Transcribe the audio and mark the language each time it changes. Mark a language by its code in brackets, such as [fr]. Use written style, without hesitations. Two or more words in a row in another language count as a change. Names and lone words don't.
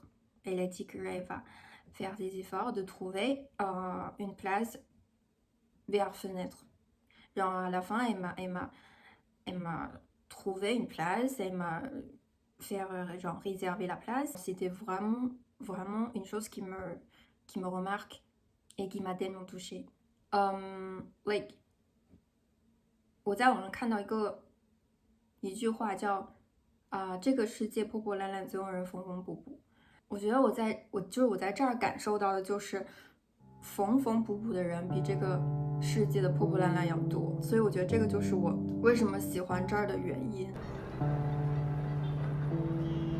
[fr] Elle a dit qu'elle va faire des efforts de trouver une place vers fenêtre. Genre à la fin, elle m'a trouvé une place, elle m'a fait genre réserver la place. C'était vraiment une chose qui me remarque et qui m'a tellement touchée. [zh] Like 我在网上看到一句话叫这个世界破破烂烂，总有人缝缝补补。我觉得我在这儿感受到的就是缝缝补补的人比这个世界的破破烂烂要多，所以我觉得这个就是我为什么喜欢这儿的原因。